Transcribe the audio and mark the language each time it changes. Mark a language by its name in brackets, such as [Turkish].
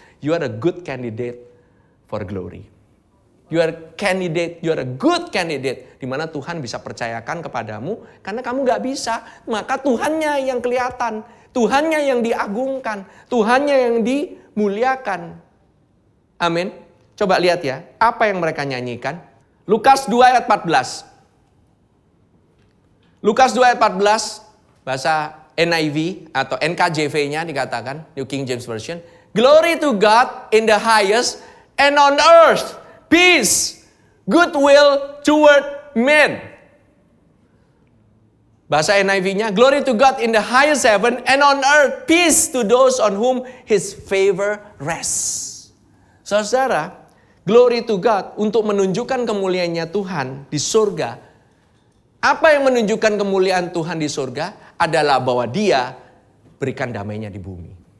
[English] You are a good candidate for glory. You are a good candidate. [Indonesian] Di mana Tuhan bisa percayakan kepadamu. Karena kamu gak bisa. Maka Tuhannya yang kelihatan. Tuhannya yang diagungkan. Tuhannya yang dimuliakan. Amin. Coba lihat ya. Apa yang mereka nyanyikan. Lukas 2 ayat 14. Lukas 2 ayat 14. Bahasa NIV atau NKJV-nya dikatakan. New King James Version. [English] Glory to God in the highest. And on earth. Peace, goodwill toward men. [Indonesian] Bahasa NIV-nya, [English] glory to God in the highest heaven and on earth, peace to those on whom His favor rests. [Indonesian] Saudara, [English] glory to God [Indonesian] untuk menunjukkan kemuliaannya Tuhan di surga. Apa yang menunjukkan kemuliaan Tuhan di surga adalah bahwa Dia berikan damainya di bumi.